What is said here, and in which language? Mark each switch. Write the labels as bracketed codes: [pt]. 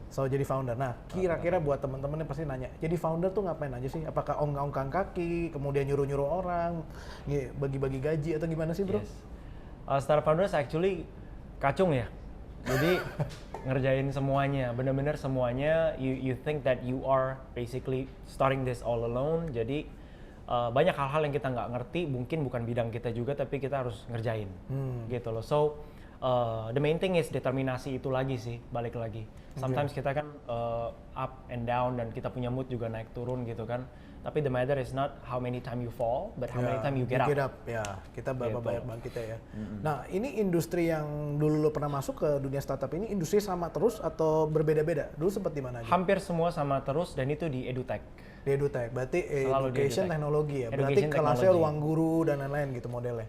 [id] Selalu jadi founder. Nah, kira-kira buat teman-teman yang pasti nanya, jadi founder tuh ngapain aja sih? Apakah ongkang kaki, kemudian nyuruh-nyuruh orang, bagi-bagi gaji atau gimana sih, bro? [en] Yes. Startup founders actually [id] kacung ya. Jadi ngerjain semuanya, benar-benar semuanya. [en] You think that you are basically starting this all alone. [id] Jadi banyak hal-hal yang kita nggak ngerti, mungkin bukan bidang kita juga, tapi kita harus ngerjain, gitu loh. [en] So the main thing is [id] determinasi itu lagi sih, balik lagi. Sometimes kita kan [en] up and down [id] dan kita punya mood juga naik turun gitu kan. Tapi [en] the matter is not how many time you fall, but how many time you get up. [id] Ya, kita berapa banyak bangkitnya ya. Nah, ini industri yang dulu lo pernah masuk ke dunia startup ini, industri sama terus atau berbeda-beda? Dulu sempat di mana aja? Hampir semua sama terus dan itu di edutech. Di edutech, berarti education teknologi ya? Berarti [en] Education [id] kelasnya [en] technology. [id] ruang guru dan lain-lain gitu modelnya?